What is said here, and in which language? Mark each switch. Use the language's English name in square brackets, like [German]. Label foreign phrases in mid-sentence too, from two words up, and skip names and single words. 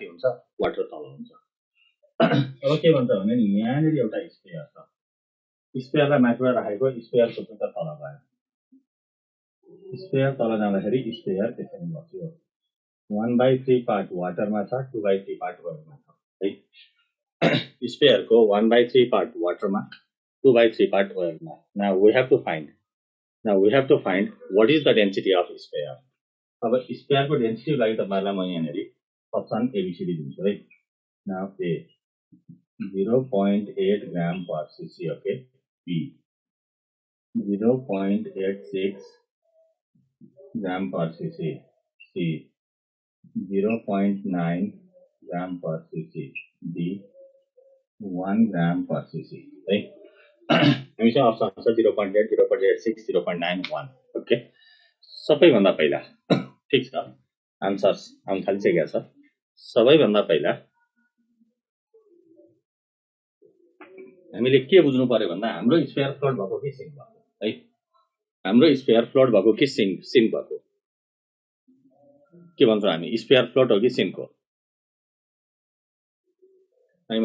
[Nepali] हुन्छ वाटर तल हुन्छ अब के भन्छ भने यहाँनिर एउटा स्पेयर छ स्पेयरलाई माथिबाट राखेको स्पेयरको चाहिँ तल गयो स्पेयर तल जाँदाखेरि स्पेयर त्यसरी बस्यो [English] 1/3 part water [Nepali] छ [English] 2/3 part oil [Nepali] छ है स्पेयरको [English] 1/3 part water 2/3 part oil now we have to find what is the density of sphere. [Nepali] अब स्पेयरको डेन्सिटी लागि तपाईहरुलाई म यहाँनेरि अप्सन एबीसीडी दिन्छु है [English] now A 0.8 gram per cc okay B 0.86 gram per cc C 0.9 gram per cc D 1 gram per cc right [Nepali] हमेशा ऑप्शन 0.8 0.86 0.9 1 सबैभन्दा पहिला ठीक छ आन्सर्स आउन थालिसकेको छ सबैभन्दा पहिला हामीले के बुझ्नु पर्यो भन्दा हाम्रो स्फियर फ्लोट भएको कि सिङ्क भएको है हाम्रो स्फियर फ्लोट भएको कि सिङ्क भएको के भन्छौँ हामी स्फियर फ्लोट हो कि सिङ्क हो हामी